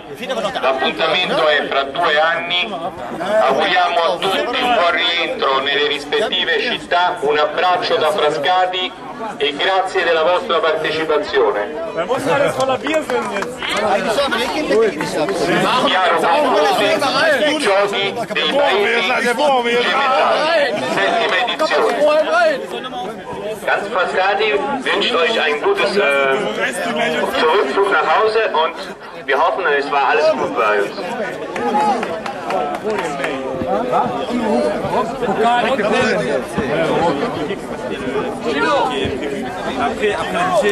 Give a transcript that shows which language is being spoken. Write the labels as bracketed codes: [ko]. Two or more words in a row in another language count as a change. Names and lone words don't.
[it] L'appuntamento è fra 2 anni. Auguriamo a tutti un buon rientro nelle rispettive città, un abbraccio da Frascati e grazie della vostra partecipazione. Chiaro conclude i giochi dei paesi gemellati, 7ª edizione. [de] Ganz Frascati wünscht euch ein gutes Zurückflug nach Hause und wir hoffen, es war alles gut bei uns.